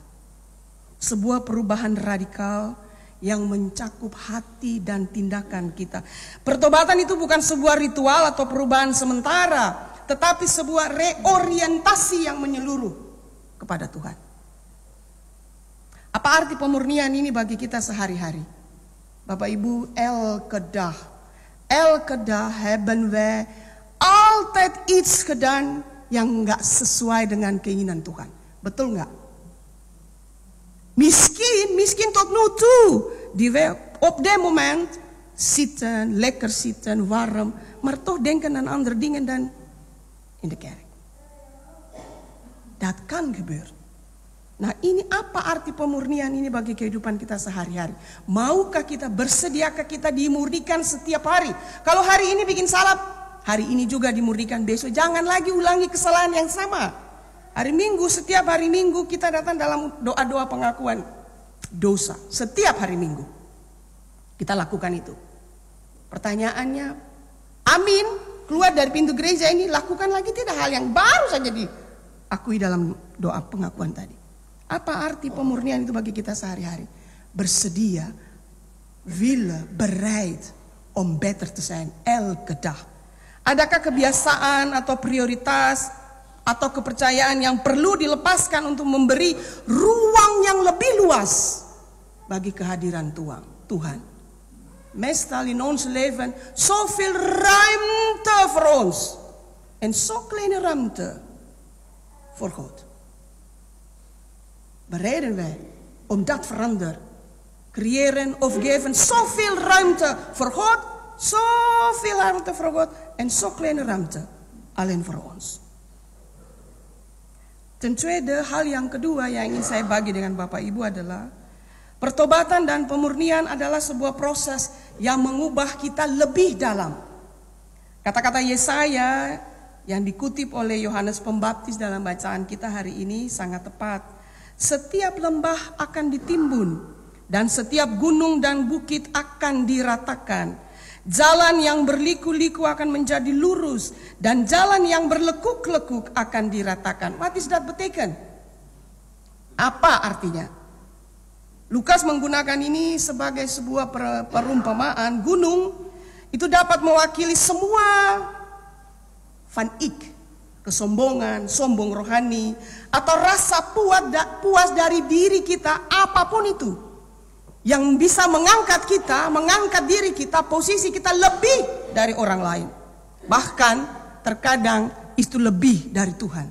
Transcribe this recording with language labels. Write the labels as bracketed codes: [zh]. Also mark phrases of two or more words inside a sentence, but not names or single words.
[id] Sebuah perubahan radikal yang mencakup hati dan tindakan kita. Pertobatan itu bukan sebuah ritual atau perubahan sementara, tetapi sebuah reorientasi yang menyeluruh kepada Tuhan. Apa arti pemurnian ini bagi kita sehari-hari? Bapak Ibu, [nl] elke dag hebben we altijd iets gedaan [id] yang nggak sesuai dengan keinginan Tuhan. Betul nggak? [nl] Misschien tot nu toe, die we op dit moment zitten, lekker zitten, warm, maar toch denken aan andere dingen dan in de kerk. Dat kan gebeuren. [id] Nah, ini apa arti pemurnian ini bagi kehidupan kita sehari-hari? Maukah kita, bersediakah kita dimurnikan setiap hari? Kalau hari ini bikin salah, hari ini juga dimurnikan besok. Jangan lagi ulangi kesalahan yang sama. Hari Minggu, setiap hari Minggu kita datang dalam doa-doa pengakuan dosa. Setiap hari Minggu kita lakukan itu. Pertanyaannya, amin, keluar dari pintu gereja ini lakukan lagi tidak hal yang baru saja diakui dalam doa pengakuan tadi. Apa arti pemurnian itu bagi kita sehari-hari? Bersedia, [nl] willen, bereid om beter te zijn elke dag. [id] Adakah kebiasaan atau prioritas atau kepercayaan yang perlu dilepaskan untuk memberi ruang yang lebih luas bagi kehadiran Tuhan? [nl] Meestal in ons leven zoveel ruimte voor ons en zo kleine ruimte voor God. Bereiden wij om dat veranderen, creëren of geven zoveel ruimte voor God, zoveel ruimte voor God en zo kleine ruimte alleen voor ons. Ten tweede, [id] hal yang kedua yang ingin saya bagi dengan Bapak Ibu adalah pertobatan dan pemurnian adalah sebuah proses yang mengubah kita lebih dalam. Kata-kata Yesaya yang dikutip oleh Yohanes Pembaptis dalam bacaan kita hari ini sangat tepat. Setiap lembah akan ditimbun dan setiap gunung dan bukit akan diratakan. Jalan yang berliku-liku akan menjadi lurus dan jalan yang berlekuk-lekuk akan diratakan. [nl] What is that betekent? [id] Apa artinya? Lukas menggunakan ini sebagai sebuah perumpamaan. Gunung itu dapat mewakili semua [nl] van ik, [id] kesombongan, sombong rohani, atau rasa puas dari diri kita, apapun itu yang bisa mengangkat kita, mengangkat diri kita, posisi kita lebih dari orang lain. Bahkan terkadang itu lebih dari Tuhan.